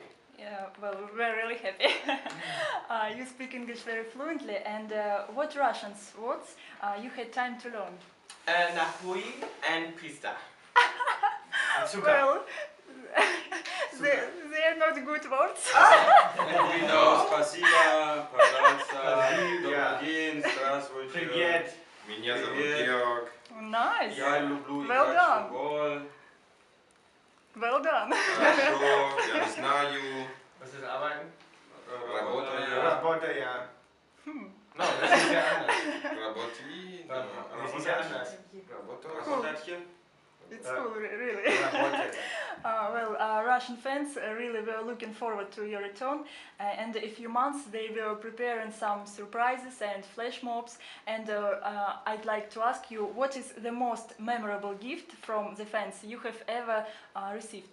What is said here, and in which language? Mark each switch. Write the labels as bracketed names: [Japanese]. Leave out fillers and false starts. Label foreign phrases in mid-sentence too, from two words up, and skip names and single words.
[English] Yeah, well, we're really happy. You speak English very fluently, and what Russian words you had time to learn? Nahui and pista. Well, they are not good words. We know [Russian] спасибо, пожалуйста, добрый день, здравствуйте. Привет. Меня зовут Georg. [English] Nice. [Russian] Я люблю [English] Well [Russian] играть в [English] done. [Russian] футбол. [English] Well done. [Russian] Хорошо, я знаю. [German] Was ist arbeiten? [Russian] Работаю. Работа, [German] ja. [English] No, [German] das ist ja anders. [Russian] Работи. [German] Das ist ja anders. [Russian] Работать hier. [English] It's cool, really. [Russian] Работа. [English] Russian fans really were looking forward to your return, and in a few months they were preparing some surprises and flash mobs. And I'd like to ask you, what is the most memorable gift from the fans you have ever received?